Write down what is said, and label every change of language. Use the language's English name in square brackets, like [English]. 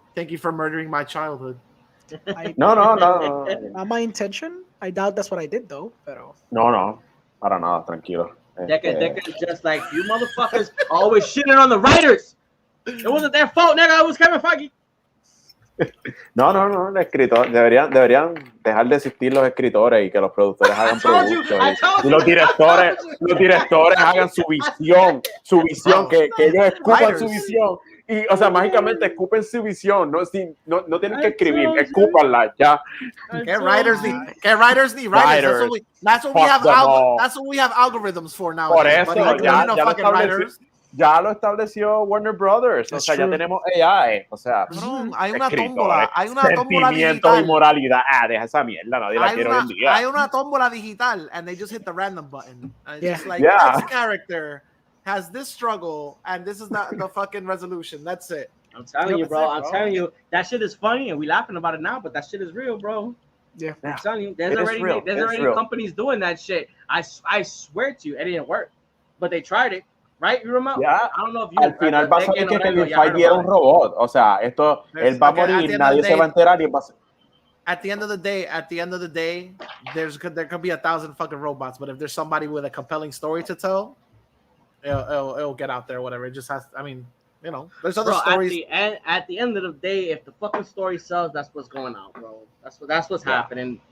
[English] Thank you for murdering my childhood. No. Not my intention. I doubt that's what I did though, pero. [Spanish] No. Para nada, tranquilo. [English] Decade just like, you motherfuckers always shitting on the writers. It wasn't their fault, nigga. It was Kevin Feige. [Spanish] No, el escritor deberían dejar de existir los escritores y que los productores hagan productos y los directores hagan su visión que ellos escupan su visión y, o sea, mágicamente escupen su visión, no tienen que escribir, escúpanla ya. [English] Get writers need writers. That's what we have algorithms for now. [Spanish] Por eso, ya lo estableció Warner Brothers, o sea, ya tenemos AI, o sea, hay una tómbola sentimiento y moralidad, deja esa mierda, nadie la quiere hoy en día. Hay una tómbola digital, [English] and they just hit the random button, and it's like, this character has this struggle, and this is the fucking resolution, that's it. I'm telling you, bro, telling you, that shit is funny, and we laughing about it now, but that shit is real, bro. Yeah. I'm telling you, there's already companies doing that shit. I swear to you, it didn't work, but they tried it. Right, you remember? Yeah. I don't know if you. [Spanish] Al final va a salir que Kevin Feige era un robot. O sea, él va a morir, nadie se va a enterar y va a ser. [English] At the end of the day, there could be 1,000 fucking robots, but if there's somebody with a compelling story to tell, it'll get out there. Whatever. It just has. I mean, there's other stories. At the end of the day, if the fucking story sells, that's what's going out, bro. That's what's happening.